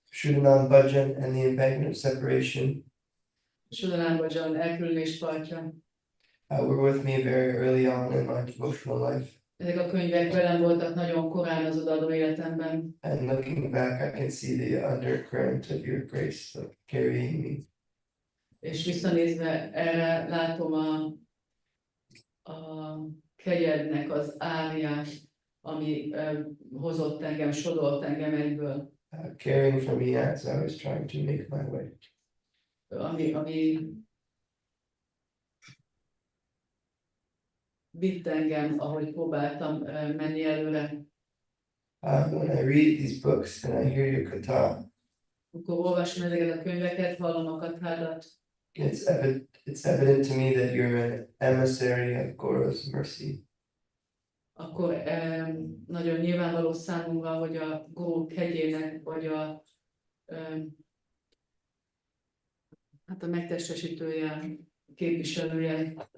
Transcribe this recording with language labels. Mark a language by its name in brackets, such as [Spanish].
[English] Shuddhanam Bhajan and the Embankment of Separation [Hungarian] Sudanánbajan elkülönés partja. [English] were with me very early on in my devotional life. [Hungarian] Ezek a könyvek velem voltak nagyon korán az odaadó életemben, [English] And looking back, I can see the undercurrent of your grace like, carrying me. [Hungarian] és visszanézve erre látom a kegyednek az áriát, ami hozott engem, sodort engem egyből, [English] Caring for me as I was trying to make my way. [Hungarian] ami vitt engem, ahogy próbáltam menni előre. [English] When I read these books and I hear your katha, [Hungarian] Amikor olvasom ezeket a könyveket, hallom a kathádat, [English] it's evident to me that you're an emissary of Gour's mercy. [Hungarian] akkor nagyon nyilvánvaló számomra, hogy a Gour kegyének, vagy hát a megtestesítője, képviselője,